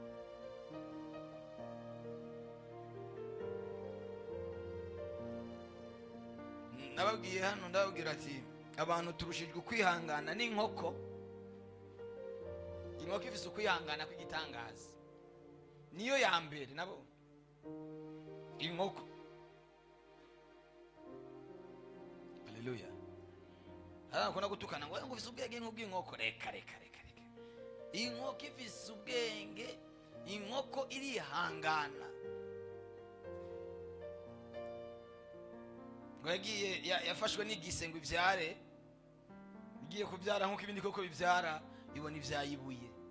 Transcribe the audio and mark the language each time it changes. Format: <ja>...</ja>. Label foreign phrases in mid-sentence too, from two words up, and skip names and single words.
<rn>Nababwiye hano ndababwira ati abantu turushijwe kwihangana n'inkoko. Inkoko ifise ukwihangana kw'igitangaza. Niyo ya mbere nabo. Inkoko. Haleluya. Kuna gutukana ngo ufise ubwenge nk'ubw'inkoko. Reka. Inkoko ifise ubwenge, inkoko irihangana. Ngo yagiye yafashwe n'igise ngo ivyare, igiye kuvyara nk'uko ibindi koko bivyara, ibona ivyayibuye.</rn>